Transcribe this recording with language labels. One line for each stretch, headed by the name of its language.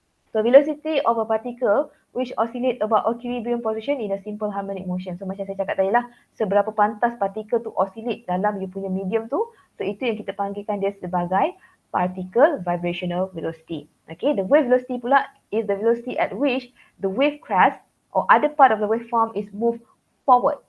English: So velocity of a particle which oscillate about equilibrium position in a simple harmonic motion.
Malay: So macam saya cakap tadi lah, seberapa pantas partikel tu oscillate dalam you punya medium tu. So itu yang kita panggilkan dia sebagai particle vibrational velocity.
English: Okay, the wave velocity pula is the velocity at which the wave crest or other part of the waveform is moved forward.